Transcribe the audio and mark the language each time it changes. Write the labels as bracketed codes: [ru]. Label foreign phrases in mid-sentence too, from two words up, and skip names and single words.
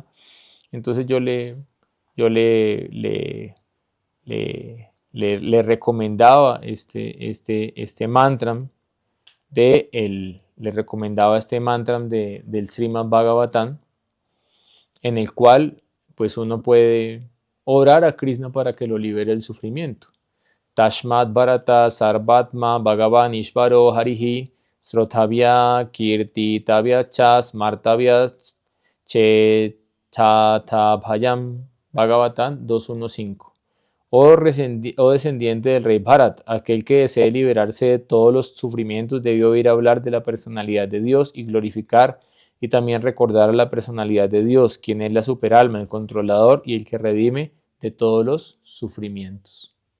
[es] Entonces yo le recomendaba este mantra del [sa] Srimad Bhagavatam, [es] en el cual pues uno puede orar a Krishna para que lo libere del sufrimiento. [sa] Tashmat Bharata Sarvatma Bhagavan Ishvaro Harihi Srotavya Kirtitavya Chas Martavya Chetatavayam. [es] Bhagavatam 2.1.5. Oh descendiente del rey Bharat, aquel que desee liberarse de todos los sufrimientos debió oír hablar de la personalidad de Dios y glorificar y también recordar a la personalidad de Dios, quien es la superalma, el controlador y el que redime de todos los sufrimientos.